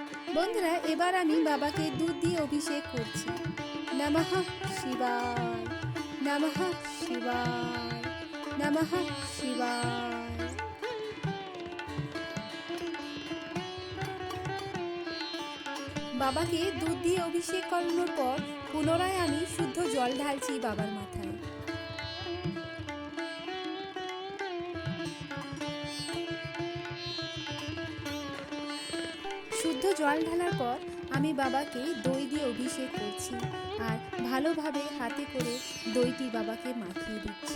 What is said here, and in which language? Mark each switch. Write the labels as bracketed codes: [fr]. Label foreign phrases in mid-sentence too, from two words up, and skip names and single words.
[bn] বন্ধুরা, এবার আমি বাবাকে দুধ দিয়ে অভিষেক করছি। [sa] নমঃ শিবায়, নমঃ শিবায়, নমঃ শিবায়। [bn] বাবাকে দুধ দিয়ে অভিষেক করানোর পর পুনরায় আমি শুদ্ধ জল ঢালছি বাবার মাথায়। শুদ্ধ জল ঢালার পর আমি বাবাকে দই দিয়ে অভিষেক করছি আর ভালোভাবে হাতে করে দইটি বাবাকে মাখিয়ে দিচ্ছি।